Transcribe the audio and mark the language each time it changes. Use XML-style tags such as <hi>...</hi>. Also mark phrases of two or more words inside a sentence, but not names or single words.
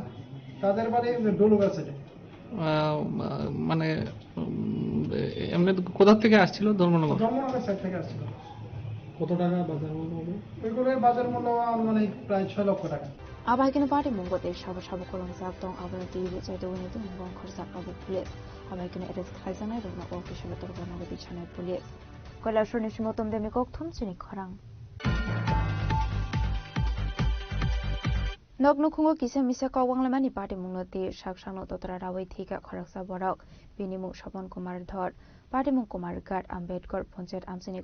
<bn>তাদের বাড়ি ডলুগা সাইডে মানে এমনি কোথা থেকে আসছিল ধর্মনগর সাইড থেকে আসছিল কত টাকা বাজার মূল্য হবে ওইগুলোর বাজার মূল্য আনুমানিক প্রায় 6 লক্ষ টাকা</bn> <trp>আবাহিকিনো পার্টি মুঙ্গতে সাবো করংজাক দং আবনি দিবি जायदोनि तो मुंगो खरसा राबो पुलिस आबाहिकिनो एरेस्ट खायजानाय रंना अफिसियेल तरफाव बिछानाय पुलिस कैलाशरनि सिमतम देमि कक्थुम सिनि खरां नगनुखुंगो किसे मिसे कौवांगलामानि पार्टी मुंगनति साकसांनो तोतरा रावै थिका खरकसा बरक बिनिमु सपन कुमार धर पार्टी मुं कुमार गाट आम्बेडकर पंचायत आमसिनि</trp>